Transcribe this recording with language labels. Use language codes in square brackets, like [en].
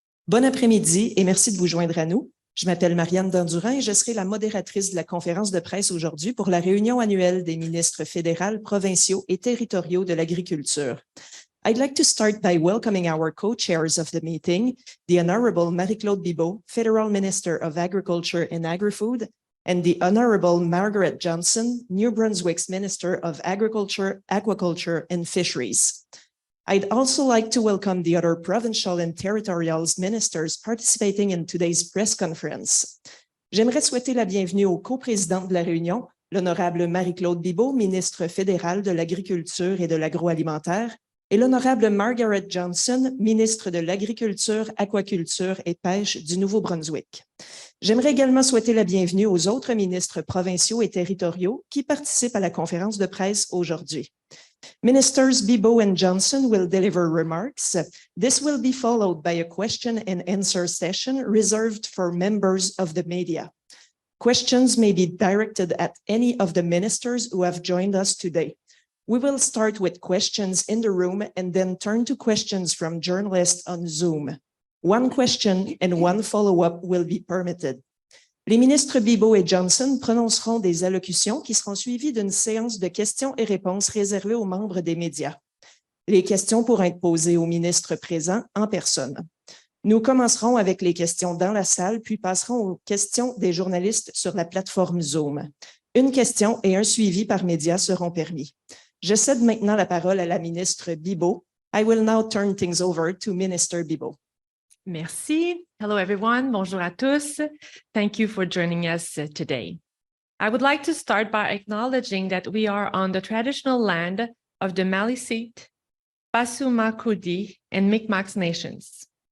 [fr] Bon après-midi et merci de vous joindre à nous. Je m'appelle Marianne Dandurand et je serai la modératrice de la conférence de presse aujourd'hui pour la réunion annuelle des ministres fédéraux, provinciaux et territoriaux de l'agriculture. [en] I'd like to start by welcoming our co-chairs of the meeting, the Honorable Marie-Claude Bibeau, Federal Minister of Agriculture and Agri-Food, and the Honorable Margaret Johnson, New Brunswick's Minister of Agriculture, Aquaculture, and Fisheries. I'd also like to welcome the other provincial and territorial ministers participating in today's press conference. [fr] J'aimerais souhaiter la bienvenue au co-président de la réunion, l'Honorable Marie-Claude Bibeau, ministre fédéral de l'Agriculture et de l'Agroalimentaire, et l'Honorable Margaret Johnson, ministre de l'Agriculture, Aquaculture et Pêche du Nouveau-Brunswick. J'aimerais également souhaiter la bienvenue aux autres ministres provinciaux et territoriaux qui participent à la conférence de presse aujourd'hui. [en] Ministers Bibeau and Johnson will deliver remarks. This will be followed by a question and answer session reserved for members of the media. Questions may be directed at any of the ministers who have joined us today. We will start with questions in the room and then turn to questions from journalists on Zoom. One question and one follow-up will be permitted. [fr] Les ministres Bibeau et Johnson prononceront des allocutions qui seront suivies d'une séance de questions et réponses réservée aux membres des médias. Les questions pourront être posées aux ministres présents en personne. Nous commencerons avec les questions dans la salle, puis passerons aux questions des journalistes sur la plateforme Zoom. Une question et un suivi par médias seront permis. Je cède maintenant la parole à la ministre Bibeau. [en] I will now turn things over to Minister Bibeau. [fr] Merci. [en] Hello, everyone. [fr] Bonjour à tous. [en] Thank you for joining us today. I would like to start by acknowledging that we are on the traditional land of the Maliseet, Passamaquoddy, and Mi'kmaq nations.